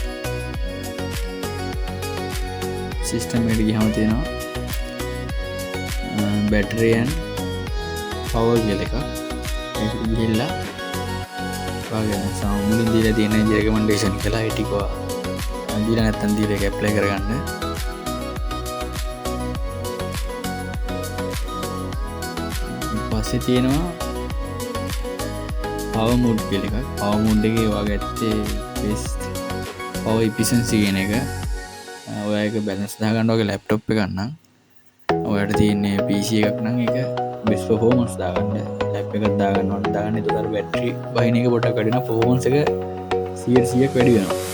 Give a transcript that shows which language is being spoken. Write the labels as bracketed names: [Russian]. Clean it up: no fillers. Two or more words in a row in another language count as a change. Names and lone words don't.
[Sinhala] system එකට ගියාම තියෙනවා [English] battery and power [Sinhala] කියලා එකක්. ඒකට ගිහිල්ලා ඔයාගේ මුලින් දීලා තියෙන recommendation කියලා ඒ ටික දීලා නැත්තම් දීලා ඒක apply කරගන්න. ඊපස්සේ තියෙනවා [English] power mode [Sinhala] කියලා එකක්. [English] power mode [Sinhala] එකේ ඔයාගේ ඇත්තේ [English] best power efficiency [Sinhala] කියන එක. ඔයා ඒක balance දාගන්න ඔයාගේ laptop එකක් නම් ඔයාලට තියෙන්නේ PC එකක් නම් ඒක [English] best performance [Sinhala] දාගන්න. lap එකක් දාගන්න ඕන දාගන්න. ඒතකොට battery බහින එක පොඩක් වැඩි වෙනවා. performance එක 100%ක් වැඩි වෙනවා.